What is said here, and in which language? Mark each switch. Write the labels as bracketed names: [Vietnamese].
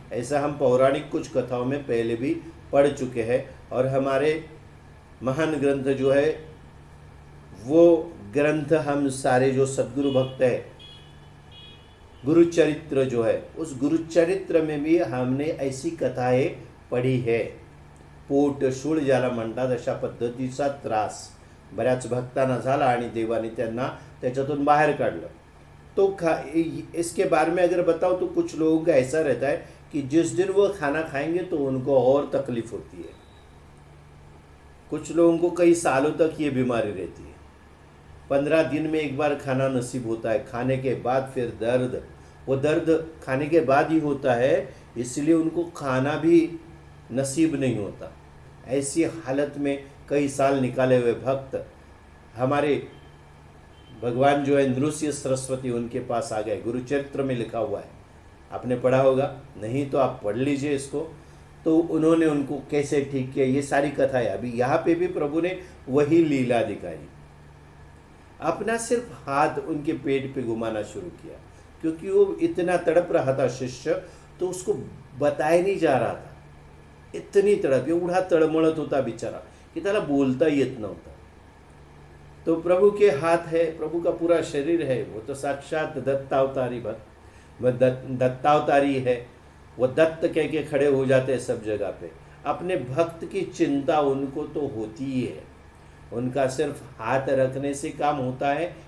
[Hindi] ऐसा हम पौराणिक कुछ कथाओं में पहले भी पढ़ चुके हैं, और हमारे महान ग्रंथ जो है वो ग्रंथ हम सारे जो सद्गुरु भक्त है, गुरु चरित्र जो है, उस गुरु चरित्र में भी हमने ऐसी कथाएं पढ़ी है। [Marathi] पोट शूळ ज्याला म्हणतात अशा पद्धतीचा त्रास बऱ्याच भक्तांना झाला आणि देवाने त्यांना त्याच्यातून बाहेर काढलं। [Hindi] तो इसके बारे में अगर बताओ तो कुछ लोगों का ऐसा रहता है कि जिस दिन वो खाना खाएंगे तो उनको और तकलीफ होती है। कुछ लोगों को कई सालों तक ये बीमारी रहती है। 15 दिन में एक बार खाना नसीब होता है, खाने के बाद फिर दर्द, वो दर्द खाने के बाद ही होता है, इसलिए उनको खाना भी नसीब नहीं होता। ऐसी हालत में कई साल निकाले हुए भक्त हमारे भगवान जो है नृसिंह सरस्वती उनके पास आ गए। गुरु चरित्र में लिखा हुआ है, आपने पढ़ा होगा, नहीं तो आप पढ़ लीजिए इसको। तो उन्होंने उनको कैसे ठीक किया, ये सारी कथा है। अभी यहाँ पे भी प्रभु ने वही लीला दिखाई। अपना सिर्फ हाथ उनके पेट पे घुमाना शुरू किया, क्योंकि वो इतना तड़प रहा था शिष्य, तो उसको बताया नहीं जा रहा था। इतनी तड़प, [Marathi] एवढा तळमळत होता बिचारा कि त्याला बोलता येत नव्हता। [Hindi] तो प्रभु के हाथ है, प्रभु का पूरा शरीर है, वो तो साक्षात दत्तावतारी भक्त, वह दत्तावतारी है। वो दत्त कह के खड़े हो जाते हैं सब जगह पे। अपने भक्त की चिंता उनको तो होती ही है, उनका सिर्फ हाथ रखने से काम होता है।